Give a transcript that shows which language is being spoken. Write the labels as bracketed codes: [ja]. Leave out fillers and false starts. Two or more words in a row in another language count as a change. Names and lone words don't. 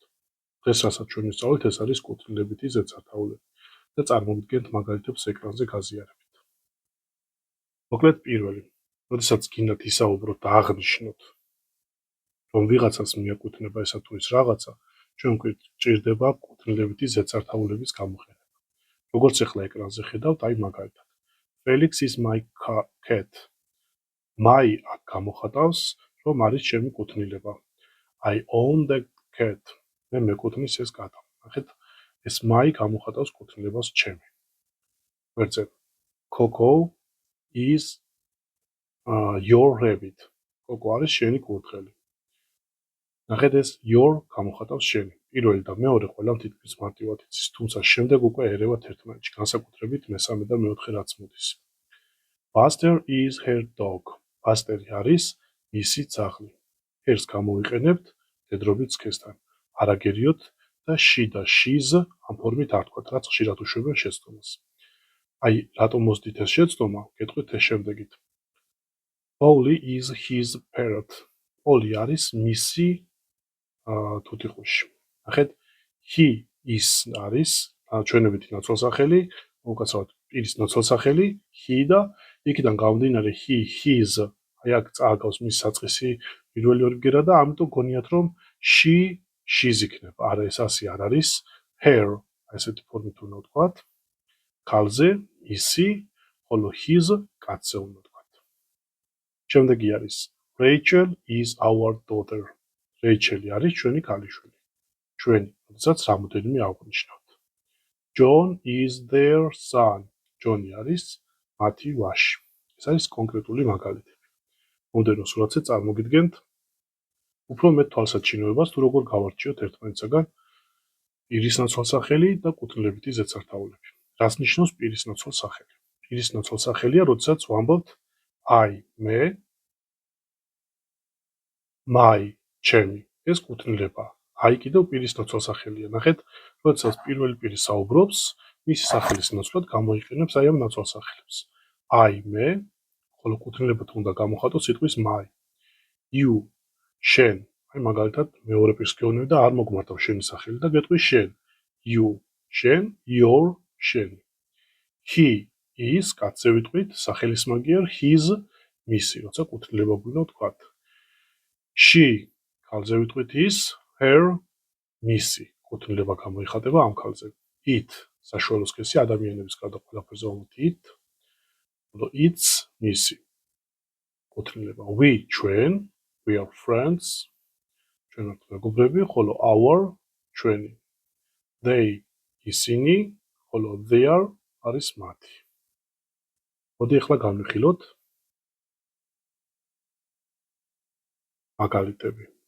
[ka] დღეს რასაც ჩვენ ვისწავლეთ, ეს არის კუთვნილებითი ზედსართავლები და წარმოვიდგენთ მაგალითებს ეკრანზე გაზიარებით. მოკლედ პირველი, როდესაც გინდათ ისაუბროთ და აღნიშნოთ, რომ ვიღაცას მიაკუთვნება ესა თუ ის რაღაცა, ჩვენ გვჭირდება კუთვნილებითი ზედსართავლების გამოყენება. როგორც ახლა ეკრანზე ხედავთ, აი მაგალითად. [en] Felix is my cat. [ka] My აქ გამოხატავს, რომ არის ჩემი კუთვნილება. [en] I own the cat. [ka] მე მეკუთვნის ეს კატა. ნახეთ, ეს my გამოხატავს კუთვნილებას ჩემი. ვერძებ. [en] Coco is your rabbit. [ka] Coco არის შენი კურდღელი. ნახეთ, ეს your გამოხატავს შენი. პირველი და მეორე ყველამ თითქმის მარტივად იცის, თუმცა შემდეგ უკვე ერევათ ერთმანეთში, განსაკუთრებით მესამე და მეოთხე რაც მოდის. [en] Buster is her dog. [ka] Busteri არის მისი ძაღლი. Hers გამოვიყენებთ მდედრობით სქესთან. არაგერიოთ და she და she's ამ ფორმით არ თქვათ, რაც ხშირად უშვებენ შეცდომას. აი, რატომ მოსდით ეს შეცდომა, გეტყვით ეს შემდეგით. [en] Polly is his parrot. [ka] Polly არის მისი თუთიყუში. ნახეთ, [en] he is [ka] არის ჩვენებითი ნაცვალსახელი, უკაცრავად პირის ნაცვალსახელი, he და იქიდან გამომდინარე he, his, აი აქ წააგავს მის საწყისი პირველი ორი ბგერა და ამიტომ გონიათ რომ she, she's იქნება. არა, ეს ასე არ არის. her, ესეთი ფორმით უნდა ვთქვათ. ქალზე, ისი, ხოლო his კაცზე უნდა ვთქვათ. შემდეგი არის [en] Rachel is our daughter. [ka] Rachel არის ჩვენი ქალიშვილი. ჩვენი, როდესაც რამოდენიმე აღვნიშნავთ. [en] John is their son. [ka] John არის მათი ვაჟი. ეს არის კონკრეტული მაგალითები. მომდევნო სურათზე წარმოგიდგენთ უფრო მეტ თვალსაჩინოებას, თუ როგორ გავარჩიოთ ერთმანეთსაგან პირის ნაცვალსახელი და კუთვნილებითი ზედსართავლები. რას ნიშნავს პირის ნაცვალსახელი? პირის ნაცვალსახელია, როდესაც ვამბობთ I, მე, my, ჩემი. ეს კუთვნილება. I კიდევ პირის ნაცვალსახელია. ნახეთ, როდესაც პირველი პირი საუბრობს, მისი სახელის ნაცვლად გამოიყენებს აი ამ ნაცვალსახელებს. I, მე, ხოლო კუთვნილებად უნდა გამოხატოს სიტყვის my. You, შენ. აი მაგალითად მეორე პირს გეუბნები და არ მოგმართავს შენი სახელი და გეტყვი შენ. You, შენ, your, შენი. [en] He is, [ka] კაცზე ვიტყვით, სახელის მაგიერ his, მისი, როცა კუთვნილება გვინდა ვთქვათ. She, ქალზე ვიტყვით is, her, მისი, კუთვნილება გამოიხატება ამ ქალზე. It, საშუალო სქესი ადამიანების გარდა ყველაფერზე ვამბობთ it, ხოლო it's, მისი, კუთვნილება. We, ჩვენ, [en] we are friends, [ka] ჩვენ ვართ მეგობრები, ხოლო our, ჩვენი. They, ისინი, ხოლო their არის მათი. მოდი ახლა განვიხილოთ მაგალითები.